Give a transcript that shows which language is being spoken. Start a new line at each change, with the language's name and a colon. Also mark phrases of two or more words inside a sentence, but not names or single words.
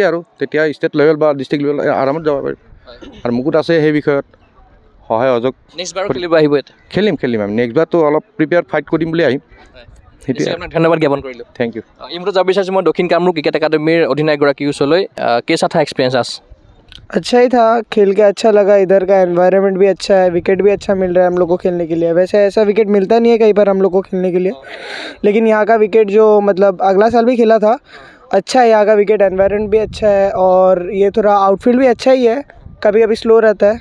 Assamese: আৰু তেতিয়া
English: state level
Assamese: বা
English: district level
Assamese: আৰামত যাব পাৰিব। আৰু মুকুট আছে সেই বিষয়ত সহায় সহযোগ। খেলিম আমি নেক্সটবাৰটো অলপ
English: prepare fight
Assamese: কৰিম বুলি আহিম। ধন্যবাদ জ্ঞাপন কৰিলোঁ।
English: thank you.
Assamese: এই মুহূৰ্তত যাব বিচাৰিছোঁ মই দক্ষিণ কামৰূপ ক্ৰিকেট একাডেমিৰ অধিনায়কগৰাকীৰ ওচৰলৈ।
Hindi: कैसा था एक्सपीरियंस आज? अच्छा ही था, खेल के अच्छा लगा। इधर का एनवायरनमेंट भी अच्छा है, विकेट भी अच्छा मिल रहा है हम लोग को खेलने के लिए। वैसे ऐसा विकेट मिलता नहीं है कहीं पर हम लोग को खेलने के लिए, लेकिन यहाँ का विकेट जो मतलब अगला साल भी खेला था, अच्छा है यहाँ का विकेट। एनवायरनमेंट भी अच्छा है, और ये थोड़ा आउटफील्ड भी अच्छा ही है, कभी कभी स्लो रहता है।